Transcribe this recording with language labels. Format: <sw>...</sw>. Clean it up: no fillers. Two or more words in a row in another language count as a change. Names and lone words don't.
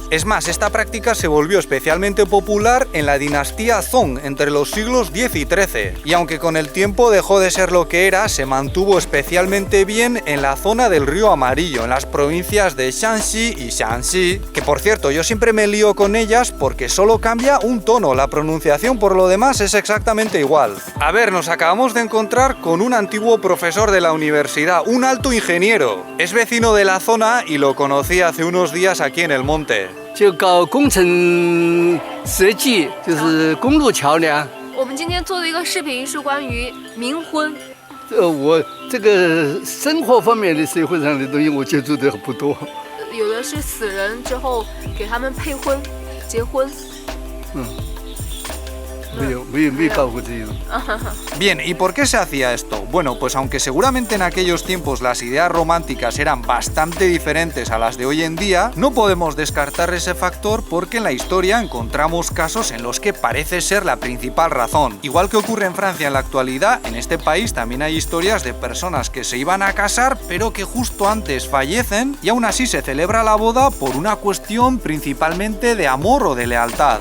<es>Es más, esta práctica se volvió especialmente popular en la dinastía Song entre los siglos X y XIII, y aunque con el tiempo dejó de ser lo que era, se mantuvo especialmente bien en la zona del río Amarillo, en las provincias de Shanxi y Shaanxi, que por cierto yo siempre me lío con ellas porque solo cambia un tono, la pronunciación por lo demás es exactamente igual. A ver, nos acabamos de encontrar con un antiguo profesor de la universidad, un alto ingeniero. Es vecino de la zona y lo conocí hace unos días aquí en el monte.</es> <zh>就搞工程设计，就是公路桥梁。我们今天做的一个视频是关于冥婚。我这个生活方面的社会上的东西我接触的不多。有的是死人之后给他们配婚、结婚。没搞过这种。</zh> <es>Bien, ¿y por qué se hacía esto? Bueno, pues aunque seguramente en aquellos tiempos las ideas románticas eran bastante diferentes a las de hoy en día, no podemos descartar ese factor porque en la historia encontramos casos en los que parece ser la principal razón. Igual que ocurre en Francia en la actualidad, en este país también hay historias de personas que se iban a casar pero que justo antes fallecen y aún así se celebra la boda por una cuestión principalmente de amor o de lealtad.</es>